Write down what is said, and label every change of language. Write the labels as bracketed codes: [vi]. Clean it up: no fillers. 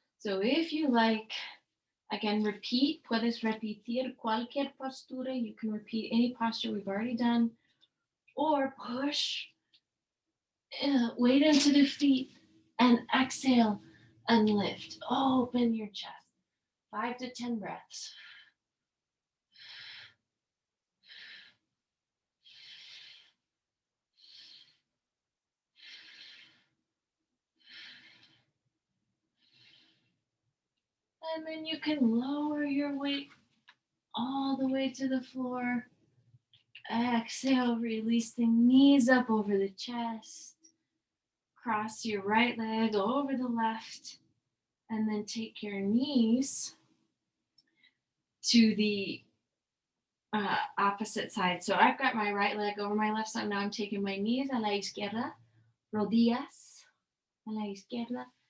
[en] So if you like, again, repeat. [es] Puedes repetir cualquier postura. [en] You can repeat any posture we've already done. Or push weight into the feet and exhale and lift. Open your chest. 5 to 10 breaths. And then you can lower your weight all the way to the floor. Exhale, releasing knees up over the chest. Cross your right leg over the left. And then take your knees to the opposite side. So I've got my right leg over my left side. Now I'm taking my knees [es] a la izquierda. Rodillas a la izquierda.